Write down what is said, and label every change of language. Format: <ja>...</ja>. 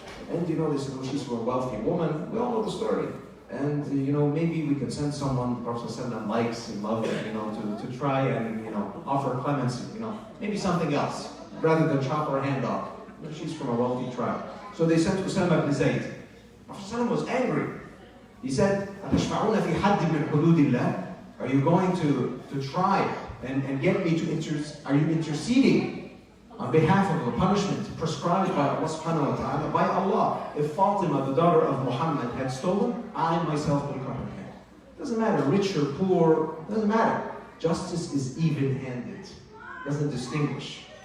<en>And they said, well, she's a wealthy woman. We all know the story. And maybe we can send someone the Prophet ﷺ likes and loves, to try and offer clemency. Maybe something else rather than chop her hand off. She's from a wealthy tribe. So they sent Usama ibn Zayd. Prophet ﷺ was angry.</en> <ar>He said, أَتَشْفَعُونَ فِي حَدٍّ مِّنْ حُدُودِ اللَّهِ.</ar> <en>Are you going to try and get me to are you interceding on behalf of a punishment prescribed by Allah subhanahu wa ta'ala, by Allah? If Fatima, the daughter of Muhammad, had stolen, I myself will cut her hand. Doesn't matter, rich or poor, doesn't matter. Justice is even-handed. Doesn't distinguish.</en>